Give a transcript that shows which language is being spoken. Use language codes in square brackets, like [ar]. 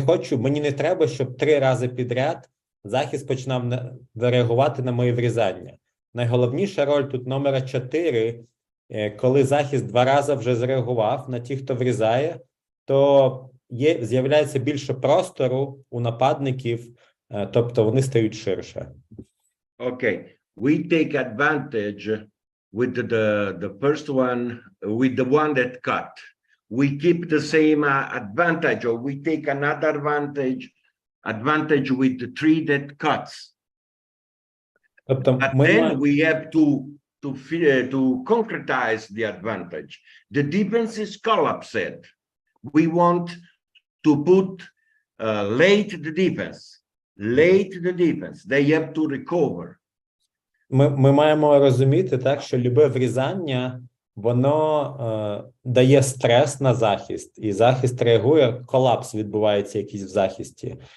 [uk] Мені не треба, щоб 3 рази підряд захист починав реагувати на мої врізання. Найголовніша роль тут номера 4, коли захист 2 рази вже зреагував на ті, хто врізає, то з'являється більше простору у нападників, тобто вони стають ширше. [en] Okay, we take advantage with the first one, with the one that cut. We keep the same advantage, or we take another advantage with the 3 that cuts. But then we have to concretize the advantage. The defense is collapsed. We want to put late the defense. They have to recover. [uk] Ми маємо розуміти, так, що любе врізання, воно дає стрес на захист, і захист реагує, колапс відбувається якийсь в захисті.